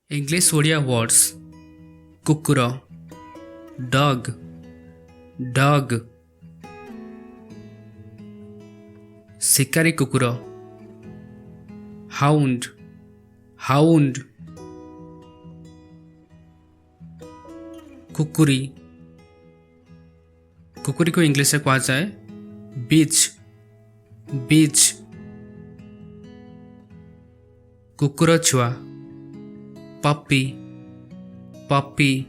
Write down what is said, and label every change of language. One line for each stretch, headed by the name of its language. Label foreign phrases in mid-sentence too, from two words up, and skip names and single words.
English: English Odia words କୁକୁର dog dog
Odia: ଶିକାରୀ କୁକୁର
English: hound hound କୁକୁରୀ
Odia: କୁକୁରୀକୁ ଇଂଲିଶରେ କୁହାଯାଏ
English: bitch bitch
Odia: କୁକୁର ଛୁଆ
English: puppy puppy